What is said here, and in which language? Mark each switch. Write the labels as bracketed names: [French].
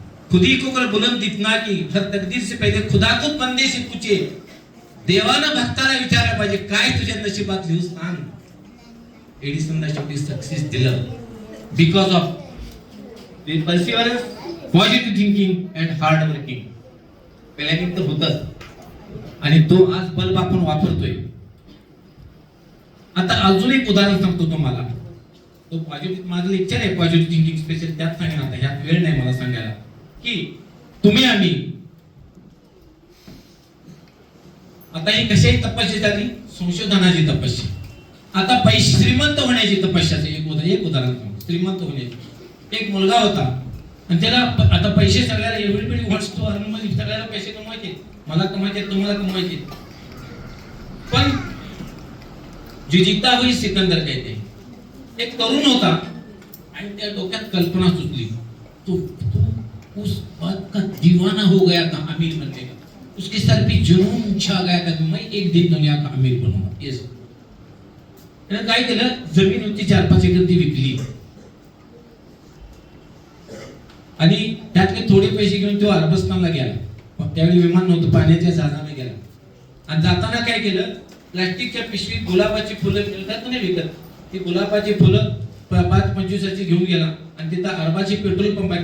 [Hindi] खुदी को कर बुलंद इतना कि हर तकदीर से पहले खुदा खुद बंदे से पूछे. [Marathi] देवानं भक्ताला विचारलं पाहिजे काय तुझ्या नशिबात लिहू सांग. एडिसनला शेवटी सक्सेस दिलं [English] Because of perseverance, positive thinking and hard working. [Marathi] Planning तर होतच आणि तो आज बल्ब आपण वापरतोय. आता अजून एक उदाहरण सांगतो तुम्हाला. तो पॉझिटिव्ह माझं लेक्चर आहे पॉझिटिव्ह थिंकिंग स्पेशल, त्यात सांगेन. आता ह्यात वेळ नाही मला सांगायला की तुम्ही आम्ही आता ही कशाची तपस्या झाली? संशोधनाची तपस्या. आता पैसे श्रीमंत होण्याची तपस्याचं एक उदाहरण सांगतो. श्रीमंत होण्याची एक मुलगा होता आणि त्याला आता पैसे सगळ्याला [English] everybody wants to earn money, [Marathi] सगळ्याला पैसे कमवायचे, मला कमवायचे, तुम्हाला कमवायचे. पण [Hindi] जिजिता हुई सिकंदर कहते, [Marathi] एक तरुण होता आणि त्या डोक्यात कल्पना सुचली. [Hindi] तो उस बात का दीवाना हो गया था अमीर बनने का. उसके सर पे जुनून छा गया था, मैं एक दिन दुनिया का अमीर बनूंगा. [English] Yes. [Marathi] त्याने काय केलं, जमीन होती 4-5 एकर ती विकली आणि त्यातले थोडे पैसे घेऊन तो अरबस्तानला गेला. त्यावेळी विमान नव्हतं, पाण्याच्या जहाजाने गेला आणि जाताना काय केलं, प्लास्टिकच्या पिशवीत गुलाबाची फुलं मिळतात नाही विकत, ती गुलाबाची फुलं 5-25ची घेऊन गेला आणि तिथं अरबाची पेट्रोल पंप आहे.